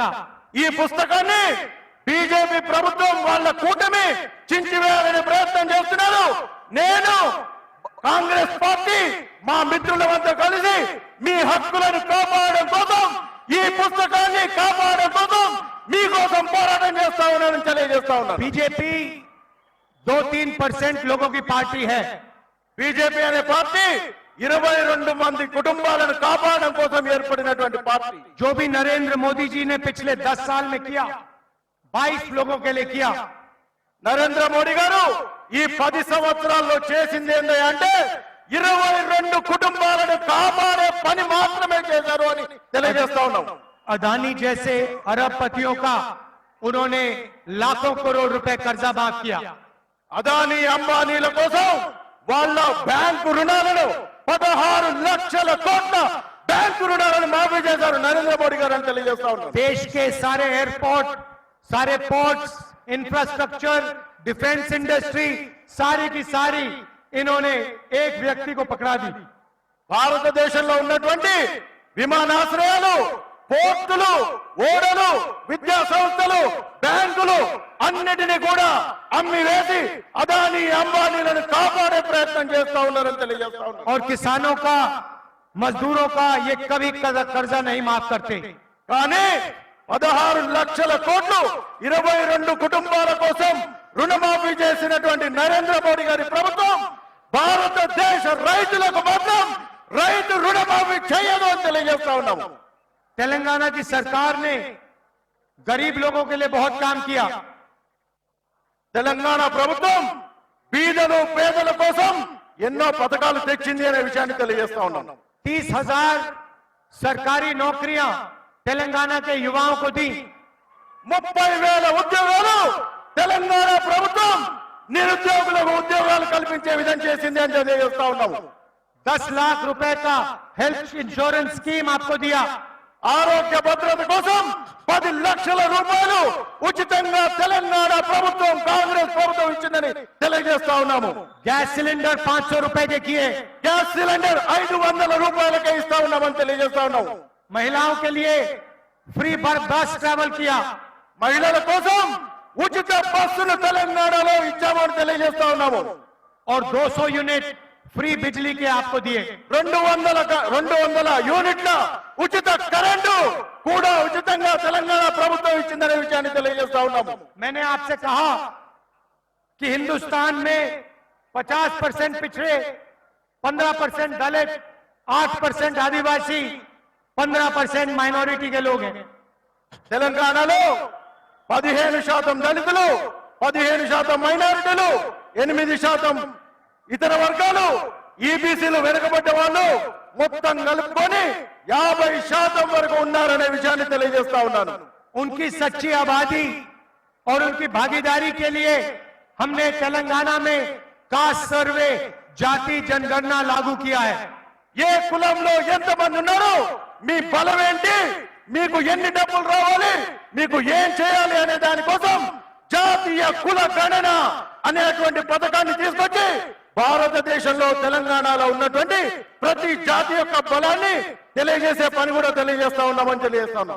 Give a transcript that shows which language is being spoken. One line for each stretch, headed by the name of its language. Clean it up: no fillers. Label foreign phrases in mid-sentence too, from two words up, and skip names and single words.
Telugu: ఈ పుస్తకాన్ని బీజేపీ ప్రభుత్వం వాళ్ళ కూటమి చించివేయాలనే ప్రయత్నం చేస్తున్నారు। నేను కాంగ్రెస్ పార్టీ మా మిత్రులంతా కలిసి మీ హక్కులను కాపాడడం కోసం, ఈ పుస్తకాన్ని కాపాడడం కోసం మీకోసం పోరాటం చేస్తా ఉన్నానని తెలియజేస్తా ఉన్నాను।
Hindi: बीजेपी 2-3% लोगों की पार्टी है।
Telugu: బీజేపీ అనే పార్టీ 22 మంది కుటుంబాలను కాపాడడం కోసం ఏర్పడినటువంటి పార్టీ।
Hindi: जो भी नरेंद्र मोदी जी ने पिछले 10 साल में किया, 22 लोगों के लिए किया।
Telugu: నరేంద్ర మోడీ గారు ఈ 10 సంవత్సరాల్లో చేసింది ఏంటంటే 22 కుటుంబాలను కాపాడే పని మాత్రమే చేశారు అని తెలియజేస్తా ఉన్నాం।
Hindi: अदानी जैसे अरबपतियों का उन्होंने लाखों करोड़ रुपए कर्जा माफ किया।
Telugu: అదానీ, అంబానీల కోసం వాళ్ళ బ్యాంకు రుణాలను 16 లక్షల కోట్ల బ్యాంకు రుణాలను మాఫీ చేశారు నరేంద్ర మోడీ గారు అని తెలియజేస్తా ఉన్నాం।
Hindi: देश के सारे एयरपोर्ट, सारे पोर्ट्स, इंफ्रास्ट्रक्चर,
English: defence industry,
Hindi: सारी की सारी इन्होंने एक व्यक्ति को पकड़ा दी।
Telugu: భారతదేశంలో ఉన్నటువంటి విమానాశ్రయాలు, పోర్టులు, ఓడలు, విద్యా సంస్థలు, బ్యాంకులు అన్నిటినీ కూడా అమ్మి వేసి అదానీ అంబానీలను కాపాడే ప్రయత్నం చేస్తా ఉన్నారని తెలియజేస్తా ఉన్నారు.
Hindi: और किसानों का, मजदूरों का ये कभी कर्जा नहीं माफ करते।
Telugu: కానీ 16 లక్షల కోట్లు 22 కుటుంబాల కోసం రుణమాఫీ చేసినటువంటి నరేంద్ర మోడీ గారి ప్రభుత్వం భారతదేశ రైతులకు మాత్రం రైతు రుణమాఫీ చేయదు అని తెలియజేస్తా ఉన్నాము.
Hindi: तेलंगाना की सरकार ने गरीब लोगों के लिए बहुत काम किया।
Telugu: తెలంగాణ ప్రభుత్వం బీదలు పేదల కోసం ఎన్నో పథకాలు తెచ్చింది అనే విషయాన్ని తెలియజేస్తా ఉన్నాం.
Hindi: 30,000 सरकारी नौकरियां तेलंगाना के युवाओं को दी।
Telugu: 30,000 ఉద్యోగాలు తెలంగాణ ప్రభుత్వం నిరుద్యోగులకు ఉద్యోగాలు కల్పించే విధంగా చేసింది అని తెలియజేస్తా ఉన్నాము.
Hindi: 10 लाख रुपए का
English: health insurance scheme
Hindi: आपको दिया।
Telugu: ఆరోగ్య భద్రత కోసం 10 లక్షల రూపాయలు ఉచితంగా తెలంగాణ ప్రభుత్వం కాంగ్రెస్ ప్రభుత్వం ఇచ్చిందని తెలియజేస్తా ఉన్నాము.
English: gas cylinder
Hindi: 500 रुपए के किए।
English: gas cylinder
Telugu: 500 రూపాయలకే ఇస్తా ఉన్నామని తెలియజేస్తా ఉన్నాము.
Hindi: महिलाओं के लिए
English: free bus travel
Hindi: किया।
Telugu: మహిళల కోసం ఉచిత బస్సులు తెలంగాణలో ఇచ్చామని తెలియజేస్తా ఉన్నాము.
Hindi: और 200 यूनिट फ्री बिजली के आपको दिए।
Telugu: 200 యూనిట్ల ఉచిత కరెంటు కూడా ఉచితంగా తెలంగాణ ప్రభుత్వం ఇచ్చిందనే విషయాన్ని తెలియజేస్తా ఉన్నాము.
Hindi: मैंने आपसे कहा कि हिंदुस्तान में 50% पिछड़े, 15% दलित, 8% आदिवासी, 15% माइनॉरिटी के लोग हैं।
Telugu: తెలంగాణలో 15% దళితులు, 15% మైనారిటీలు, 8% ఇతర వర్గాలు, ఈబీసీలు వెనుకబడ్డ వాళ్ళు మొత్తం కలుపుకొని 50% వరకు ఉన్నారనే విషయాన్ని తెలియజేస్తా ఉన్నాను.
Hindi: उनकी सच्ची आबादी और उनकी भागीदारी के लिए हमने तेलंगाना में
English: caste survey,
Hindi: जाति जनगणना लागू किया है।
Telugu: ఏ కులంలో ఎంతమంది ఉన్నారు, మీ బలం ఏంటి, మీకు ఎన్ని డబ్బులు రావాలి, మీకు ఏం చేయాలి అనే దానికోసం జాతీయ కుల గణన అనేటువంటి పథకాన్ని తీసుకొచ్చి భారతదేశంలో తెలంగాణలో ఉన్నటువంటి ప్రతి జాతి యొక్క బలాన్ని తెలియజేసే పని కూడా తెలియజేస్తా ఉన్నామని తెలియజేస్తా ఉన్నాం.